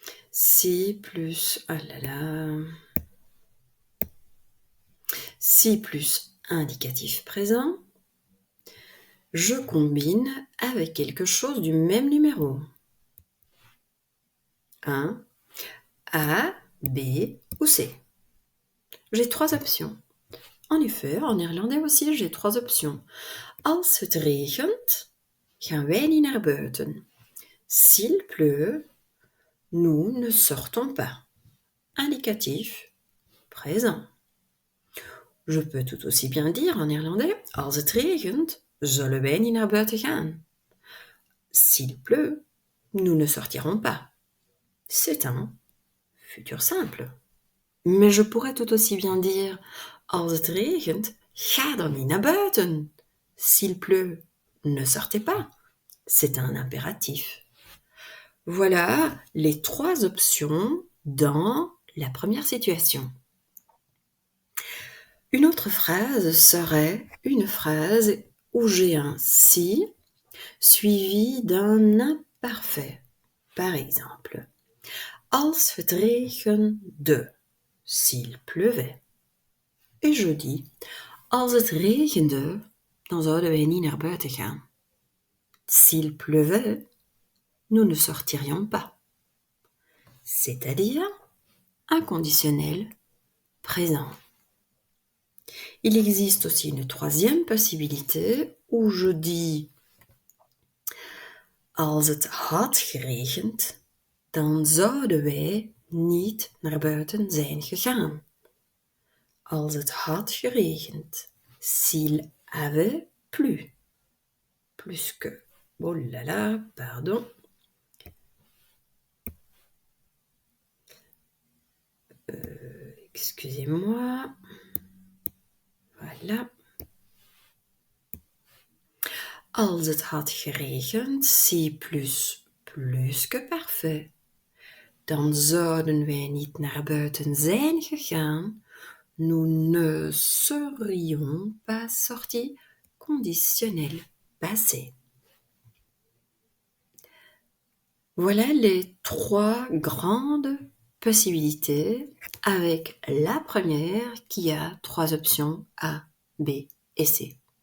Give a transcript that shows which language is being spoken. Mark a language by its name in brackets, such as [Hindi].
[French] Si plus, oh là là, si plus indicatif présent, je combine avec quelque chose du même numéro. 1, A, B ou C. J'ai 3 options. En effet, en néerlandais aussi, j'ai 3 options. [Dutch] Als het regent, gaan wij niet naar buiten. [French] S'il pleut, nous ne sortons pas. Indicatif, présent. Je peux tout aussi bien dire en néerlandais, [Dutch] als het regent, zullen wij niet naar buiten gaan. [French] S'il pleut, nous ne sortirons pas. C'est un futur simple. Mais je pourrais tout aussi bien dire, [Dutch] als het regent, ga dan niet naar buiten. [French] S'il pleut, ne sortez pas. C'est un impératif. Voilà les 3 options dans la première situation. Une autre phrase serait une phrase où j'ai un si suivi d'un imparfait. Par exemple, [Dutch] als het regende, [French] s'il pleuvait. Et je dis, [Dutch] als het regende, dan zouden wij niet naar buiten gaan. [French] S'il pleuvait, nous ne sortirions pas. C'est-à-dire un conditionnel présent. Il existe aussi une troisième possibilité où je dis [Dutch] als het had geregend, dan zouden wij niet naar buiten zijn gegaan. Als het had geregend, [French] s'il avait plu. Plus que. Oh là là, pardon. Excusez-moi. Voilà. [Dutch] Als het had geregend, [French] si plus que parfait. [Dutch] Dan zouden wij niet naar buiten zijn gegaan. [French] Nous ne serions pas sortis. Conditionnel passé. Voilà les 3 grandes possibilités avec la première qui a 3 options A, B et C.